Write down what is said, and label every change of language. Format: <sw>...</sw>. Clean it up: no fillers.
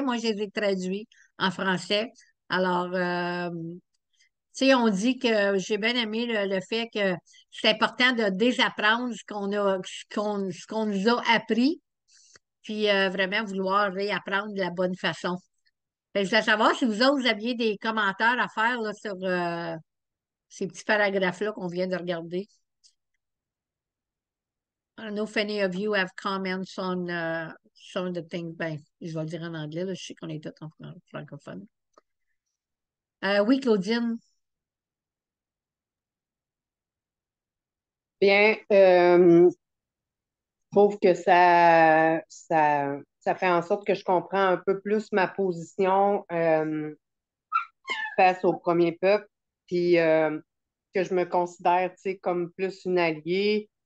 <fr>Moi, je les ai traduits en français. Alors, tu sais, on dit que j'ai bien aimé le fait que c'est important de désapprendre ce qu'on nous a appris, puis vraiment vouloir réapprendre de la bonne façon. Fait que je voulais savoir si vous autres, vous aviez des commentaires à faire là, sur ces petits paragraphes-là qu'on vient de regarder.</fr> <en>I don't know if any of you have comments on some of the things.</en> <fr>Ben, je vais le dire en anglais, là, je sais qu'on est tous en francophone. Oui, Claudine. Bien, je trouve que ça fait en sorte que je comprends un peu plus ma position face au premier peuple, puis que je me considère, tu sais, comme plus une alliée.</fr>